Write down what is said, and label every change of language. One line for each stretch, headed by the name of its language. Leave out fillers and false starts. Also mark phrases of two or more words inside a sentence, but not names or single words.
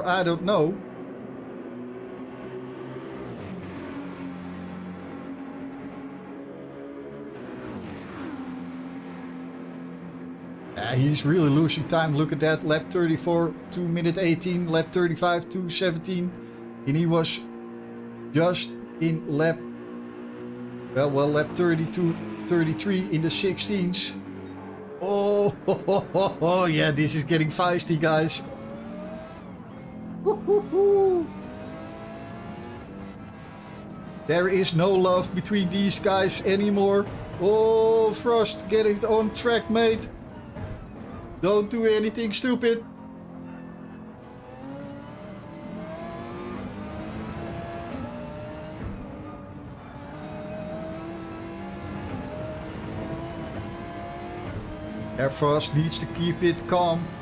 English: I don't know. He's really losing time. Look at that. Lap 34, 2 minute 18. Lap 35, 2:17. And he was just in lap, well, lap 32, 33 in the 16s. Oh, ho, ho, ho, ho. Yeah, this is getting feisty, guys. There is no love between these guys anymore. Oh, Frost, get it on track, mate. Don't do anything stupid. Air Frost needs to keep it calm.